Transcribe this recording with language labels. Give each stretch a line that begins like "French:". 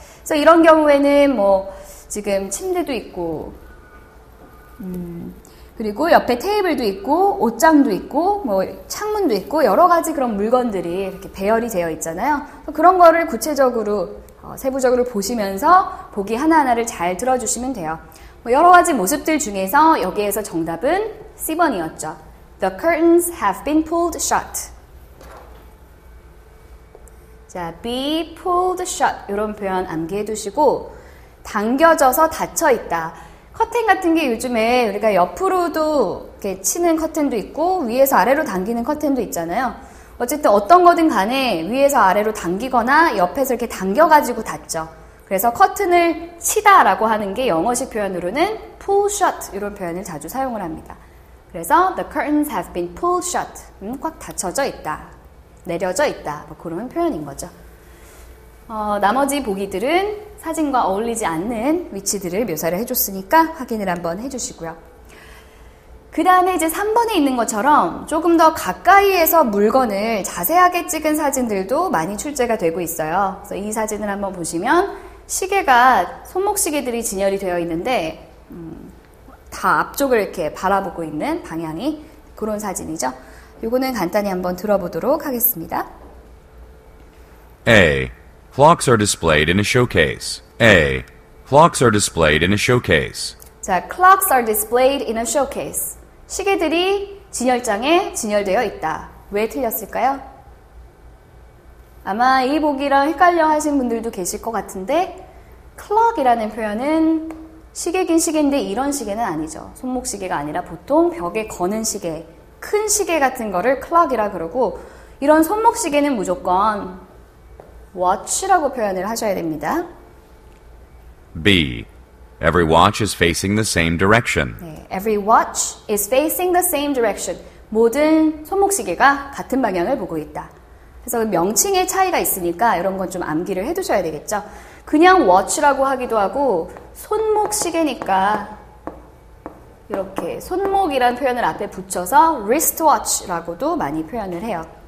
Korean: 그래서 이런 경우에는 뭐 지금 침대도 있고, 그리고 옆에 테이블도 있고, 옷장도 있고, 뭐 창문도 있고 여러 가지 그런 물건들이 이렇게 배열이 되어 있잖아요. 그런 거를 구체적으로 세부적으로 보시면서 보기 하나하나를 잘 들어주시면 돼요. 뭐 여러 가지 모습들 중에서 여기에서 정답은 C번이었죠.
English: The curtains have been pulled shut.
Korean: 자,
English: be pulled shut
Korean: 이런 표현 암기해 두시고 당겨져서 닫혀 있다. 커튼 같은 게 요즘에 우리가 옆으로도 이렇게 치는 커튼도 있고 위에서 아래로 당기는 커튼도 있잖아요. 어쨌든 어떤 거든 간에 위에서 아래로 당기거나 옆에서 이렇게 당겨가지고 닫죠. 그래서 커튼을 치다라고 하는 게 영어식 표현으로는
English: pull shut
Korean: 이런 표현을 자주 사용을 합니다.
English: 그래서 the curtains have been pulled shut.
Korean: 꽉 닫혀져 있다. 내려져 있다. 뭐 그런 표현인 거죠. 나머지 보기들은 사진과 어울리지 않는 위치들을 묘사를 해줬으니까 확인을 한번 해주시고요. 그 다음에 이제 3번에 있는 것처럼 조금 더 가까이에서 물건을 자세하게 찍은 사진들도 많이 출제가 되고 있어요. 그래서 이 사진을 한번 보시면 시계가 손목시계들이 진열이 되어 있는데 다 앞쪽을 이렇게 바라보고 있는 방향이 그런 사진이죠. 이거는 간단히 한번 들어보도록 하겠습니다.
English: A. Clocks are displayed in a showcase. A. Clocks are displayed in a showcase. 자, clocks are displayed in a showcase.
Korean: 시계들이 진열장에 진열되어 있다. 왜 틀렸을까요? 아마 이 보기랑 헷갈려 하신 분들도 계실 것 같은데 clock이라는 표현은 시계긴 시계인데 이런 시계는 아니죠. 손목시계가 아니라 보통 벽에 거는 시계, 큰 시계 같은 거를 clock이라 그러고 이런 손목시계는 무조건 watch라고 표현을 하셔야 됩니다.
English: B. Every watch is facing the same direction. 네, every watch is facing the same direction.
Korean: 모든 손목시계가 같은 방향을 보고 있다. 그래서 명칭의 차이가 있으니까 이런 건 좀 암기를 해두셔야 되겠죠. 그냥 watch라고 하기도 하고 손목시계니까 이렇게 손목이란 표현을 앞에 붙여서 wristwatch라고도 많이 표현을 해요.